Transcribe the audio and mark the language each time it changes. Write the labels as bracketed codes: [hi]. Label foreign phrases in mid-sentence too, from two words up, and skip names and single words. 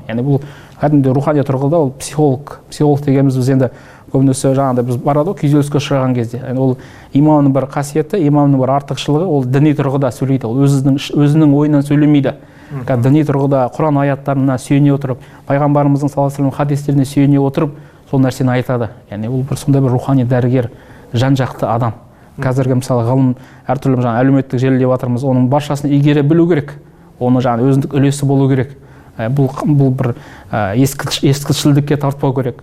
[kk] Яғни бұл кәдімгі рухани тұрғыда ол психолог дегеніміз біз енді көбінесе жаңағыдай біз барады ғой күйзеліске ұшыраған кезде. Ол имамның бір қасиеті, имамның бір артықшылығы, ол діни тұрғыда сөйлейді. Ол өзінің ойынан сөйлемейді. Діни тұрғыда Құран аяттарына сүйене отырып, пайғамбарымыздың [ar] صلى الله عليه وسلم [kk] хадистеріне сүйене отырып, сол нәрсені айтады. Яғни ол бір сондай бір рухани дәрігер, жан-жақты адам. Қазіргі мысалы ғылым әртүрлі әлеуметтік желі деп жатырмыз, оның баршасын игере білу керек. Оны өзіндік үлесі болу керек. Бұл бір ескішілдікке тартпау керек.